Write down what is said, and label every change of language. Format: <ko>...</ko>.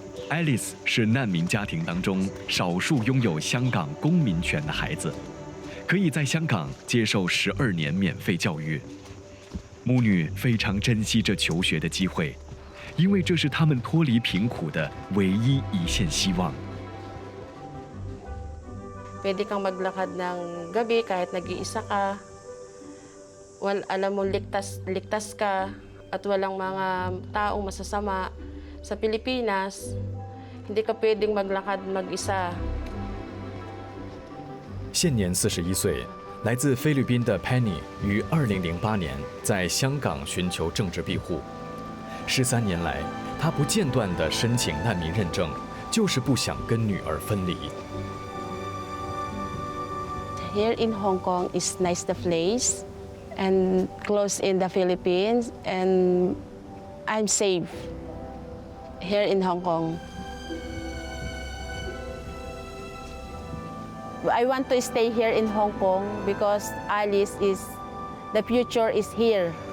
<zh>Alice 是难民家庭当中少数拥有香港公民权的孩子，可以在香港接受12年免费教育。母女非常珍惜这求学的机会，因为这是他们脱离贫苦的唯一一线希望。</zh> <tl>Pwede kang maglakad ng gabi kahit nag-iisa ka. Alam mo, ligtas ka at walang mga taong masasama. Sa Pilipinas, hindi ka pwedeng maglakad mag-isa。</tl> <zh>现年41岁，来自菲律宾的 Penny 于2008年在香港寻求政治庇护。 13年来，她不间断地申请难民认证，就是不想跟女儿分离。</zh> <en>Here in Hong Kong is nice the place and close in the Philippines, and I'm safe here in Hong Kong. I want to stay here in Hong Kong because Alice is, the future is here.</en>